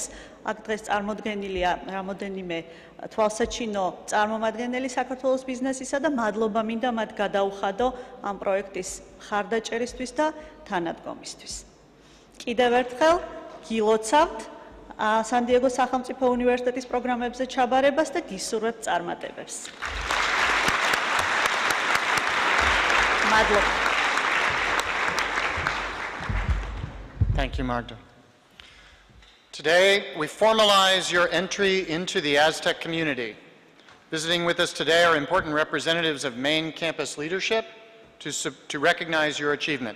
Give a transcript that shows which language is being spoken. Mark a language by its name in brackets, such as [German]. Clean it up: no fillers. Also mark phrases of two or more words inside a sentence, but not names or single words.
[Georgian] აქ დღეს წარმოდგენილია რამოდენიმე თვალსაჩინო წარმომადგენელი საქართველოს ბიზნესისა და მადლობა მინდა მათ გადაუხადო ამ პროექტის მხარდაჭერისთვის და თანადგომისთვის. კიდევ ერთხელ გილოცავთ სან-დიეგოს სახელმწიფო უნივერსიტეტის პროგრამებზე ჩაბარებას და გისურვებთ წარმატებებს. მადლობა. [English] Thank you, Magda. Today, we formalize your entry into the Aztec community. Visiting with us today are important representatives of main campus leadership to recognize your achievement.